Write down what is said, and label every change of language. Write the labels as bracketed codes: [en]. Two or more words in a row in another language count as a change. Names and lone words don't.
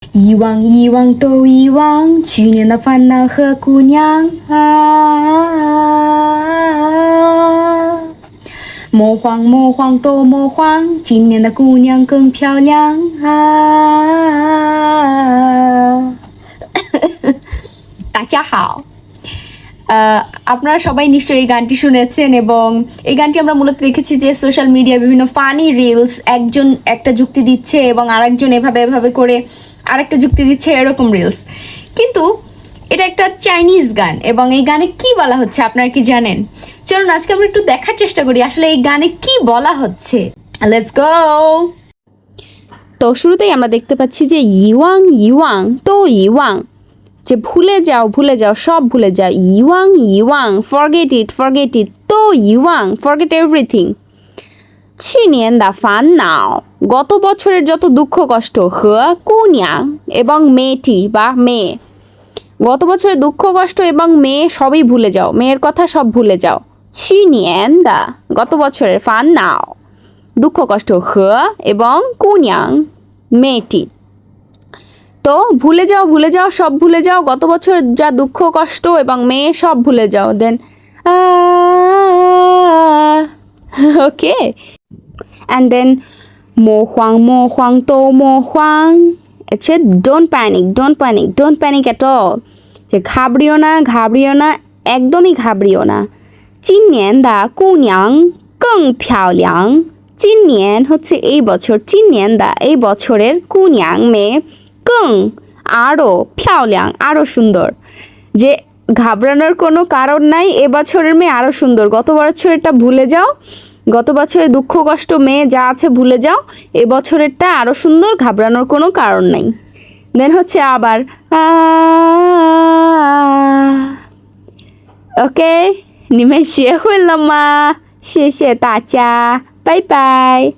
[zh] 遗忘遗忘都遗忘，去年的烦恼和姑娘啊。莫慌莫慌都莫慌，今年的姑娘更漂亮啊。大家好， [bn] আপনারা সবাই নিশ্চয়ই এই গানটি শুনেছেন এবং এই গানটি আমরা মূলত দেখেছি যে সোশ্যাল মিডিয়া বিভিন্ন ফানি রিলস একজন একটা যুক্তি দিচ্ছে এবং আরেকজন এভাবে করে আরেকটা যুক্তি দিচ্ছে এরকম রিলস, কিন্তু এটা একটা চাইনিজ গান এবং এই গানে কি বলা হচ্ছে আপনারা কি জানেন? চলুন আজকে আমরা একটু দেখার চেষ্টা করি আসলে এই গানে কি বলা হচ্ছে। [en] Let's go. [bn] তো শুরুতেই আমরা দেখতে পাচ্ছি যে [zh] 遗忘遗忘都遗忘, [bn] যে ভুলে যাও সব ভুলে যাও। [zh] 遗忘遗忘 [en] forget it [zh] 都遗忘 [en] forget everything. [zh] 去年的烦恼 [bn] গত বছরের যত দুঃখ কষ্ট, [zh] 和姑娘 [bn] এবং মেয়েটি বা মেয়ে, গত বছরের দুঃখ কষ্ট এবং মেয়ে সবই ভুলে যাও, মেয়ের কথা সব ভুলে যাও। [zh] 去年的 [bn] গত বছরের [zh] 烦恼 [bn] দুঃখ কষ্ট, 和 এবং 姑娘 মেয়েটি। তো ভুলে যাও সব ভুলে যাও, গত বছর যা দুঃখ কষ্ট এবং মেয়ে সব ভুলে যাও। [en] Then okay, and then [zh] 莫慌都莫慌, [en] হচ্ছে don't panic at all, [bn] যে ঘাবড়িও না একদমই ঘাবড়িও না। [zh] 今年的姑娘更漂亮, 今年 [bn] হচ্ছে এই বছর, [zh] 今年的 [bn] এই বছরের, 姑娘 মেয়ে, 更আরও, 漂亮 আরও সুন্দর, যে ঘাবড়ানোর কোনো কারণ নাই, এবছরের মেয়ে আরও সুন্দর। গত বছরেরটা ভুলে যাও, গত বছরের দুঃখ কষ্ট মেয়ে যা আছে ভুলে যাও, এবছরেরটা আরও সুন্দর, ঘাবড়ানোর কোনো কারণ নাই। দেন হচ্ছে আবার ওকে, [zh] 你们学会了吗？谢谢大家，拜拜。